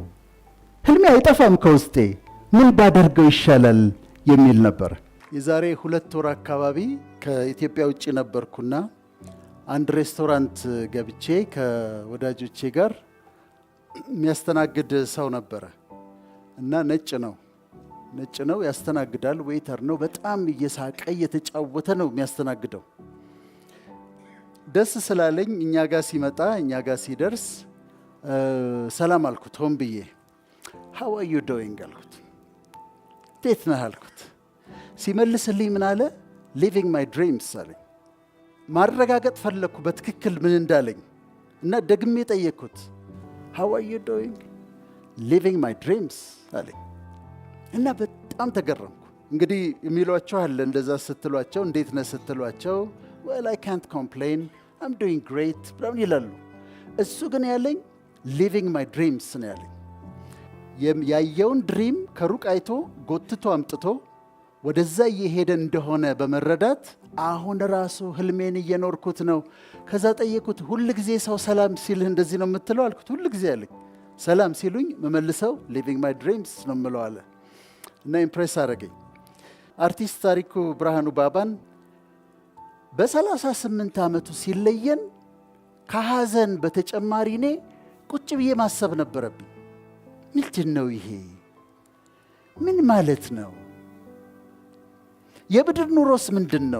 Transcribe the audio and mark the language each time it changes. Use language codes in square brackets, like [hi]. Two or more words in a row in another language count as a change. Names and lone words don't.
[am] ህልሜ አይጠፋም ከውስጤ፣ ምን ባደርገው ይሻላል የሚል ነበር። የዛሬ 2 ወር አካባቢ ከኢትዮጵያ ውጭ ነበርኩና አንድ ሬስቶራንት ገብቼ ከወዳጆቼ ጋር የሚያስተናግድ ሰው ነበረ እና ነጭ ነው ያስተናግዳል። ዌይተር ነው። በጣም እየሳቀ እየተጫወተ ነው የሚያስተናግደው። ደስ ስላለኝ እኛ ጋር ሲመጣ እኛ ጋር ሲደርስ ሰላም አልኩት። ሆን ብዬ [en] how are you doing [am] አልኩት። እንዴት ነህ አልኩት። ሲመልስልኝ ምን አለ? [en] living my dreams [am] አለኝ። ማረጋገጥ ፈለኩ በትክክል ምን እንዳለኝ እና ደግሜ ጠየቅኩት። [en] how are you doing? living my dreams [am] አለኝ እና በጣም ተገረምኩ። እንግዲህ የሚሏቸው አለ እንደዛ ስትሏቸው፣ እንዴት ነህ ስትሏቸው [en] well I can't complain, I'm doing great [am] ብለው ይላሉ። እሱ ግን ያለኝ [en] living my dreams [am] ነው ያለኝ። ያየውን ድሪም ከሩቅ አይቶ ጎትቶ አምጥቶ ወደዛ እየሄደ እንደሆነ በመረዳት አሁን ራሱ ህልሜን እየኖርኩት ነው። ከዛ ጠየቁት፣ ሁል ጊዜ ሰው ሰላም ሲልህ እንደዚህ ነው የምትለው አልኩት። ሁል ጊዜ አለኝ። ሰላም ሲሉኝ መመልሰው [en] living my dreams [am] ነው የምለው አለ እና ኢምፕሬስ አደረገኝ። አርቲስት ታሪኩ ብርሃኑ ባባን በ38 ዓመቱ ሲለየን ከሐዘን በተጨማሪ እኔ ቁጭ ብዬ ማሰብ ነበረብኝ። ምንድን ነው ይሄ? ምን ማለት ነው? የምድር ኑሮስ ምንድን ነው?